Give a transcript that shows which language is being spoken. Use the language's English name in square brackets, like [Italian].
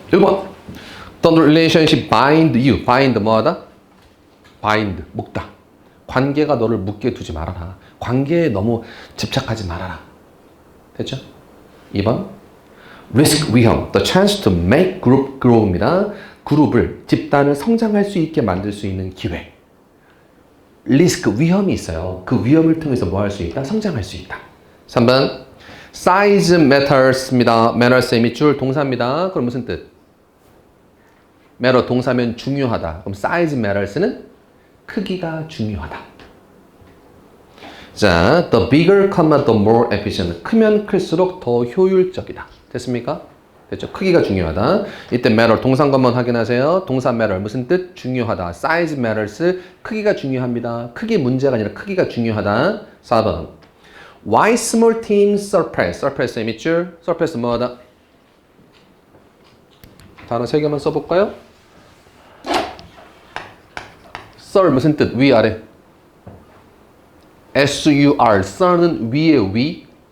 [English] 1번 The relationship bind you. [Korean] bind 뭐하다? bind, 묶다. 관계가 너를 묶게 두지 말아라. 관계에 너무 집착하지 말아라. 됐죠? 2번 risk, 위험. [English] The chance to make group grow입니다. [Korean] 그룹을, 집단을 성장할 수 있게 만들 수 있는 기회. 리스크, 위험이 있어요. 그 위험을 통해서 뭐 할 수 있다? 성장할 수 있다. 3번 [English] size matters [Korean] 입니다. matters의 밑줄 동사입니다. 그럼 무슨 뜻? matter 동사면 중요하다. 그럼 [English] size matters [Korean] 는 크기가 중요하다. [English] 자, the bigger, the more efficient. [Korean] 크면 클수록 더 효율적이다. 됐습니까? 됐죠? 크기가 중요하다. 이때 matter 동사관만 확인하세요. 동사 matter 무슨 뜻? 중요하다. [English] size matters. [Korean] 크기가 중요합니다. 크기 문제가 아니라 크기가 중요하다. 4번. [English] Why small teams surpass? [Korean] surpass의 밑줄. surpass 뭐하다? 단어 3개만 써볼까요? sur 무슨 뜻? 위 아래. sur. sur는 위의 위.